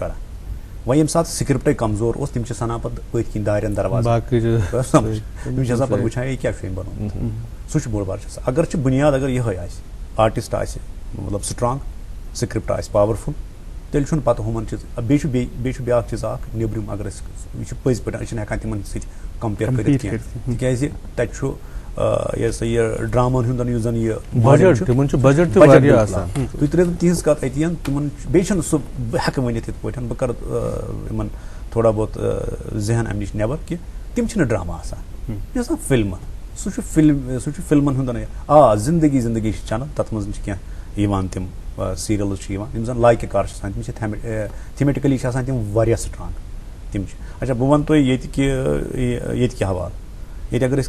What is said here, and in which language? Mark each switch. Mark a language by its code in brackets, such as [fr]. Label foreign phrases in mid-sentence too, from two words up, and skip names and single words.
[ks] کران وۄنۍ ییٚمہِ ساتہٕ سِکرِپٹے کمزور اوس تِم چھِ سَنان پَتہٕ پٔتھۍ کِنۍ دارٮ۪ن دروازٕ تِم چھِ آسان پَتہٕ وٕچھان یہِ کیاہ چھُ أمۍ بنومُت سُہ چھُ بوٚڑ بار چیٖز اگر چھِ بُنیاد اگر یِہوے آسہِ آرٹِسٹ آسہِ مطلب [en] strong script [ks] آسہِ پاورفُل تیٚلہِ چھُنہٕ پَتہٕ ہُمن چیٖز بیٚیہِ چھُ بیاکھ چیٖز اکھ نیبرِم اگر أسۍ یہِ چھُ پٔزۍ پٲٹھۍ أسۍ چھِنہٕ ہٮ۪کان تِمن سۭتۍ کمپیر کٔرِتھ کینٛہہ تِکیازِ تَتہِ چھُ یہِ سا یہِ ڈراماہن ہُنٛد یُس زن یہِ تُہۍ ترٲیِو تِہنٛز کتھ أتی تِمن بیٚیہِ چھُنہٕ سُہ بہٕ ہٮ۪کہٕ ؤنِتھ یِتھ پٲٹھۍ بہٕ کرٕ یِمن تھوڑا بہت ذہن امہِ نِش نیبر کہِ تِم چھِنہٕ ڈراما آسان یہِ چھِ آسان فِلمہٕ سُہ چھُ فِلمن ہُنٛد زندگی چھِ چلان تتھ منٛز چھِ کینٛہہ یِوان تِم سیٖریلٕز چھِ یِوان یِم زن لایقہِ کار چھِ آسان تِم چھِ تھیمیٹِکلی چھِ آسان تِم واریاہ سٹرانٛگ تِم چھِ اچھا بہٕ وَنہٕ تۄہہِ ییٚتہِ کہِ حوالہٕ ییٚتہِ اگر أسۍ